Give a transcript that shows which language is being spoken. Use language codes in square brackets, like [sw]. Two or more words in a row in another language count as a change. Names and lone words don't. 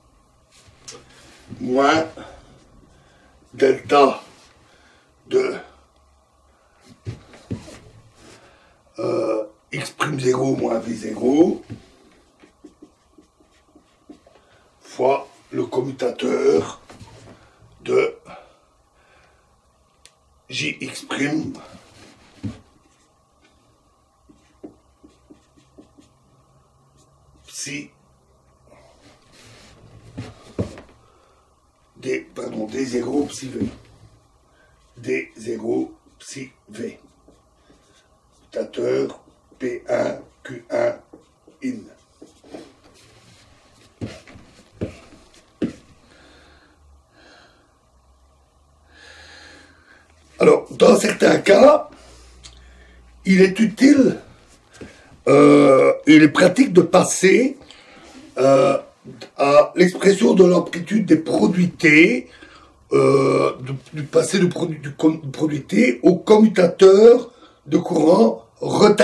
[fr] moins delta de x'0 moins V0 fois le commutateur de Jx' psi D0 psi V. D0 psi V. Commutateur P1 Q1 in. Alors, dans certains cas, il est utile, il est pratique de passer à l'expression de l'amplitude des produits T, du passer du produit T au commutateur de courant retardé.